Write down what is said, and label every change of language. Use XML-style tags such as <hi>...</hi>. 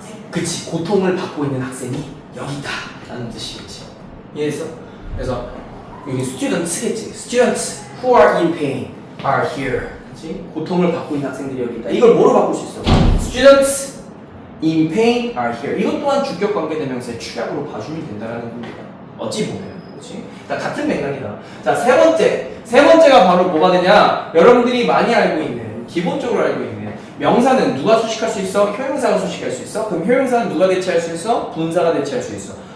<ko>그치, 고통을 받고 있는 학생이 여기다 라는 뜻이겠지. 이해했어? 그래서 여기 students겠지.</ko> <en>Students who are in pain are here.</en> <ko>그치? 고통을 받고 있는 학생들이 여기 있다. 이걸 뭐로 바꿀 수 있어?</ko> <en>Students in pain are here.</en> <ko>이것 또한 주격 관계 대명사의 축약으로 봐주면 된다는 겁니다. 어찌 보면. 그치? 자, 같은 맥락이다. 자, 세 번째가 바로 뭐가 되냐? 여러분들이 많이 알고 있는, 기본적으로 알고 있는 명사는 누가 수식할 수 있어? 효용사가 수식할 수 있어? 그럼 효용사는 누가 대체할 수 있어? 분사가 대체할 수 있어.</ko>